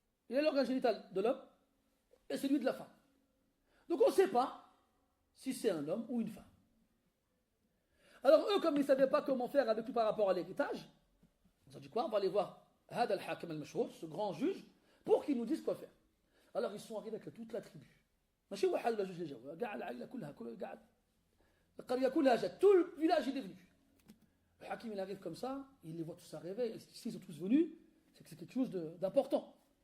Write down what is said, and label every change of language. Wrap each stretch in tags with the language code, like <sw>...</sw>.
<fr>Il a l'organe génital de l'homme et celui de la femme. Donc on ne sait pas si c'est un homme ou une femme. Alors eux, comme ils ne savaient pas comment faire avec lui par rapport à l'héritage, ils ont dit quoi? On va aller voir</fr> <ar>Had al-Hakim al-Mashhour,</ar> <fr>ce grand juge, pour qu'il nous dise quoi faire. Alors ils sont arrivés avec toute la tribu.</fr> <ar>ماشي واحد ولا جوج اللي جاوا كاع العائله كلها كاع القريه كلها جات</ar> <fr>tout le village est venu. Le hakim il arrive comme ça, il les voit tous arriver, et s'ils sont tous venus, c'est que c'est quelque chose d'important.</fr>